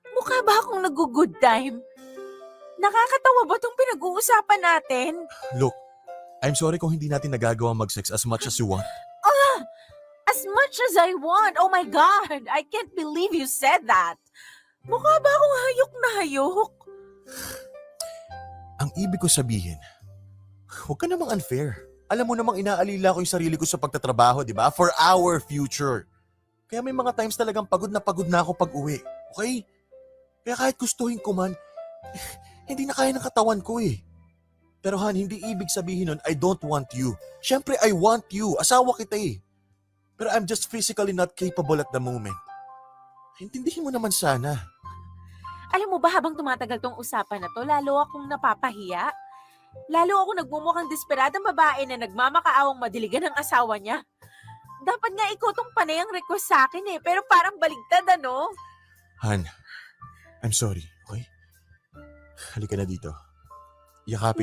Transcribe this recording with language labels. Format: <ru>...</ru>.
<tl>mukha ba akong nag-good time? Nakakatawa ba tong pinag-uusapan natin?</tl> <en>Look, I'm sorry</en> <tl>kung hindi natin nagagawa mag-sex</tl> <en>as much as you want. As much as I want. Oh my God, I can't believe you said that.</en> <tl>Mukha ba akong hayok na hayok? Ang ibig ko sabihin, huwag ka namang unfair. Alam mo namang inaalila ko yung sarili ko sa pagtatrabaho, di ba?</tl> <en>For our future.</en> <tl>Kaya may mga times talagang pagod na ako pag uwi. Okay? Kaya kahit gustuhin ko man, hindi na kaya ng katawan ko eh. Pero Han, hindi ibig sabihin nun,</tl> <en>I don't want you.</en> <tl>Siyempre,</tl> <en>I want you.</en> <tl>Asawa kita eh.</tl> <en>Pero I'm just physically not capable at the moment.</en> <tl>Intindihin mo naman sana. Alam mo ba, habang tumatagal tong usapan na to, lalo akong napapahiya. Lalo ako nagmumukhang desperadang babae na nagmamakaawang madiligan ng asawa niya. Dapat nga ikaw tong panay ang request sa akin eh, pero parang baligtad ano? Han,</tl> <en>I'm sorry, okay?</en> <tl>Halika na dito. Yakapin.</tl>